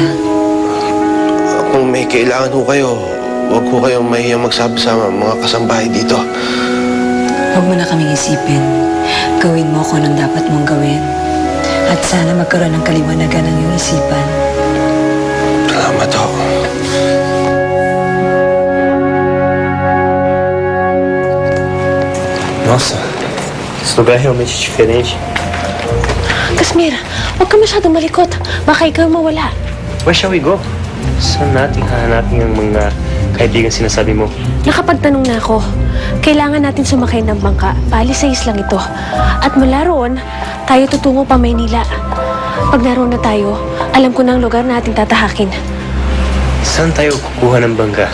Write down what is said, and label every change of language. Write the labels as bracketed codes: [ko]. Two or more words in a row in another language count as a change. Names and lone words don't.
[tl] Kung may kailangan ho kayo, huwag ho kayong mahiyang magsabi sa mga kasambahay dito. Huwag mo na kaming isipin. Gawin mo kung anong dapat mong gawin. At sana magkaroon ng kaliwanagan ng iyong isipan. Salamat ho. [pt] Nossa, esse lugar é realmente diferente. [tl] Kasmir, huwag ka masyadong malikot. Baka ikaw mawala. [en] Where shall we go? [tl] Saan natin hahanapin ang mga kaibigan sinasabi mo? Nakapagtanong na ako. Kailangan natin sumakay ng bangka. Paalis sa islang ito. At mula roon, tayo tutungo pa Maynila. Pag naroon na tayo, alam ko na ang lugar na ating tatahakin. Saan tayo kukuha ng bangka?